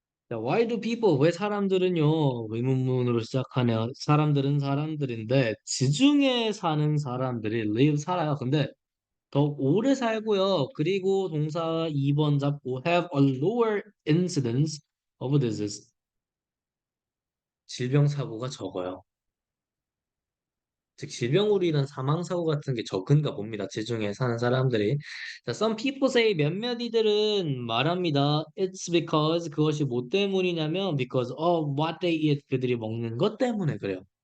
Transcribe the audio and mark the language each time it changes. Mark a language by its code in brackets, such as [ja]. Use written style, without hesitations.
[ko] 자, [en] why do people? [ko] 왜 사람들은요? 의문문으로 시작하네요. 사람들은 사람들인데 지중해 사는 사람들이 live 살아요. 근데 더 오래 살고요. 그리고 동사 2번 잡고 [en] have a lower incidence of disease. [ko] 질병 사고가 적어요. 즉 질병으로 인한 사망 사고 같은 게 적은가 봅니다. 지중해 사는 사람들이. 자, [en] some people say [ko] 몇몇 이들은 말합니다. [en] It's because [ko] 그것이 뭐 때문이냐면 [en] because of what they eat [ko] 그들이 먹는 것 때문에 그래요.